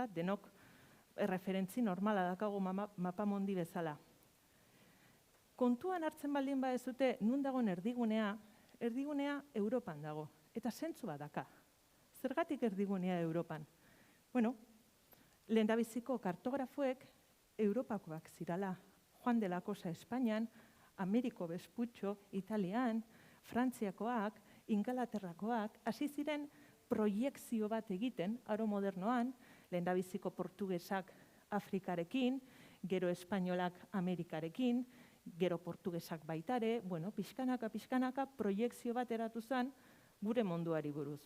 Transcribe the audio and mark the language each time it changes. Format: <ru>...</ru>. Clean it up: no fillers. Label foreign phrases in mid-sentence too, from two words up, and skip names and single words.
<eu>Denok referentzi normala dakagu mapamundi bezala. Kontuan hartzen baldin badezute, nun dagoen erdigunea Europan dago, eta zentzu bat daka. Zergatik erdigunea Europan? Lehendabiziko kartografoek Europakoak zirala. Juan de la Cosa Espainian, Ameriko Besputxo, Italian, Frantziakoak, Ingalaterrakoak, hasi ziren proiekzio bat egiten, aro modernoan, lehendabiziko portugesak Afrikarekin, gero espainolak Amerikarekin, gero portugesak baitare, pixkanaka proiekzio bat eratu zen gure munduari buruz.</eu>